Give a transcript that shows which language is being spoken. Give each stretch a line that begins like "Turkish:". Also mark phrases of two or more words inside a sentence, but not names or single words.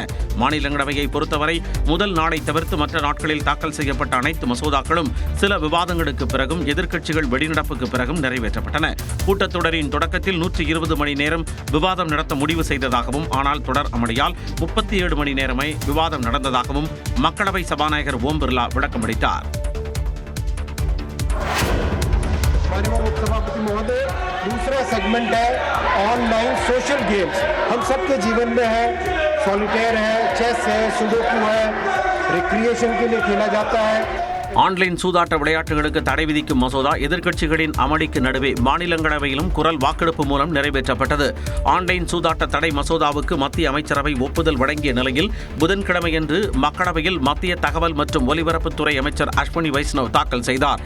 Tamil: மாநிலங்களவையை பொறுத்தவரை முதல் நாளை தவிர்த்து மற்ற நாட்களில் தாக்கல் செய்யப்பட்ட அனைத்து மசோதாக்களும் சில விவாதங்களுக்கு பிறகும் எதிர்க்கட்சிகள் வெளிநடப்புக்கு பிறகும் நிறைவேற்றப்பட்டன. கூட்டத்தொடரின் தொடக்கத்தில் 120 மணி நேரம் விவாதம் நடத்த முடிவு செய்ததாகவும், ஆனால் தொடர் அமளியால் 37 மணி நேரமே விவாதம் நடந்ததாகவும் மக்களவை சபாநாயகர் ஓம் பிர்லா விளக்கம் அளித்தார்.
Hindi: दूसरा सेगमेंट है
English: online social games.
Hindi: हम सबके जीवन में है, सॉलिटेयर है, चेस है, सुडोकू है, रिक्रिएशन के लिए खेला जाता है.
Tamil: ஆன்லைன் சூதாட்ட விளையாட்டுகளுக்கு தடை விதிக்கும் மசோதா எதிர்க்கட்சிகளின் அமளிக்கு நடுவே மாநிலங்களவையிலும் குரல் வாக்கெடுப்பு மூலம் நிறைவேற்றப்பட்டது. ஆன்லைன் சூதாட்ட தடை மசோதாவுக்கு மத்திய அமைச்சரவை ஒப்புதல் வழங்கிய நிலையில் புதன்கிழமையன்று மக்களவையில் மத்திய தகவல் மற்றும் ஒலிபரப்புத்துறை அமைச்சர் அஸ்வினி வைஷ்ணவ் தாக்கல் செய்தார்.